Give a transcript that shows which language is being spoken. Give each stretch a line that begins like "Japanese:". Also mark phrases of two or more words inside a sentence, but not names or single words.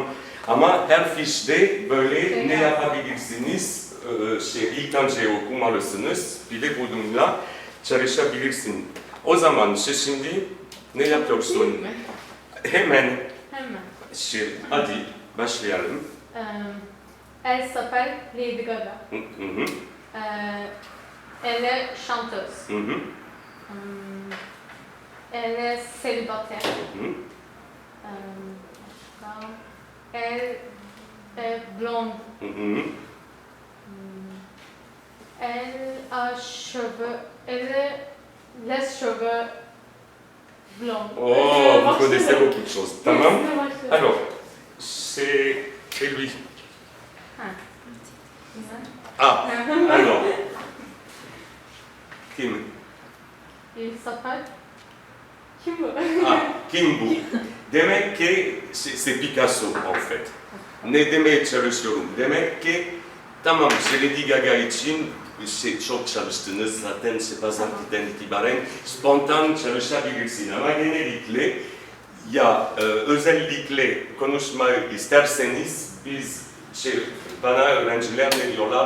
Turkish: Ama her fişte böyle ne yapabilirsiniz? İlk önce okumalısınız, bir de bununla çalışabilirsin. O zaman şimdi ne yapıyorsun? Hemen. Hadi başlayalım.
French: Elle s'appelle Lady Gaga. Elle est chanteuse. Elle est célibataire. Elle est blonde. Elle a cheveux. Elle laisse cheveux blonds. Oh, vous connaissez beaucoup de choses. Tamam. Alors, c'est lui. Alors.
Turkish: Kim?
French: Il s'appelle.
Turkish: Kim bu? Kim bu? Demek ki
French: c'est Picasso en fait.
Turkish: Ne demeye çalışıyorum? Demek ki tamam, Lady Gaga için çok çalıştınız zaten pazartesinden itibaren spontan çalışabilirsin ama genellikle ya özellikle konuşmayı isterseniz biz bana öğrenciler ne diyorlar?